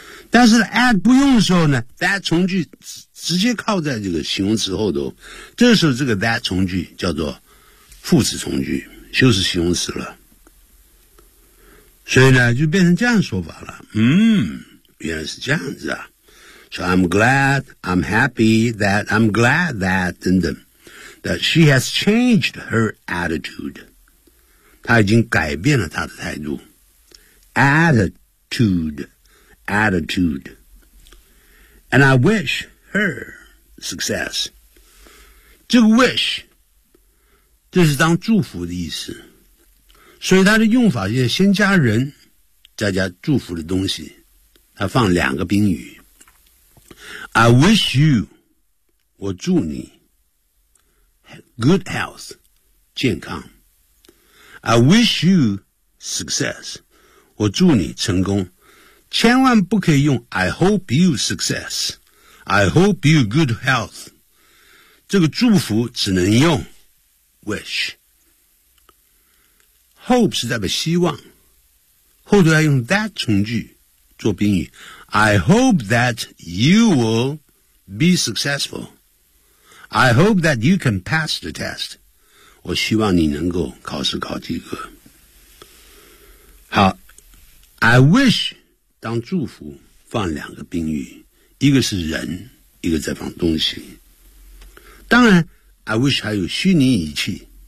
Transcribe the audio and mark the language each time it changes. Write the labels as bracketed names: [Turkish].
[Chinese] 但是 at 不用的时候呢 ，that 从句直接靠在这个形容词后头，这时候这个 that 从句叫做。副词从句就是形容词了，所以呢就变成这样说法了。原来是这样子啊。 [English] So I'm glad, I'm happy that, I'm glad that, [Chinese] 等等 [English] that she has changed her attitude. [Chinese] 她已经改变了她的态度。 [English] Attitude. And I wish her success. [Chinese] 这个 wish,这是当祝福的意思，所以它的用法就是先加人，再加祝福的东西，它放两个宾语。 [English] I wish you， [Chinese] 我祝你 [English] good health， [Chinese] 健康。 [English] I wish you success， [Chinese] 我祝你成功。千万不可以用 [English] I hope you success， I hope you good health， [Chinese] 这个祝福只能用。 Wish， hope 是代表希望，后头要用 that 从句做宾语。 [English] I hope that you will be successful. I hope that you can pass the test. [Chinese] 我希望你能够考试考及格。好 ， [English] I wish [Chinese] 当祝福放两个宾语，一个是人，一个再放东西。当然 ，I wish 还有虚拟语气。